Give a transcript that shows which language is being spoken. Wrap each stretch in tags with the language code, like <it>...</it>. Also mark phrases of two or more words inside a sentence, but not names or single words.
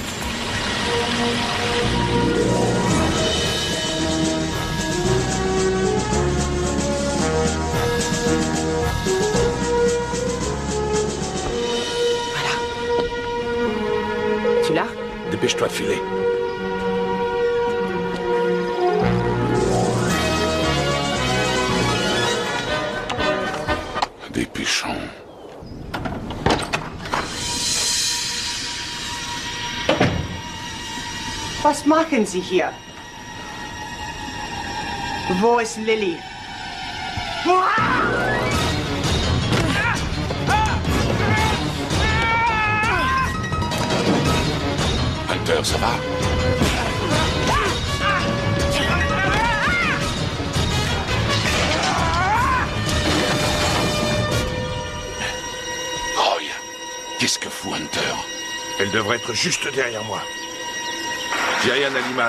<fr>Voilà. Tu l'as? Dépêche-toi de filer. Dépêchons.</fr> <de>Was machen Sie hier? Wo ist Lily?</de> <fr>Hunter, ça va? Roy, qu'est-ce que fout Hunter? Elle devrait être juste derrière moi. J'ai rien à l'image.</fr>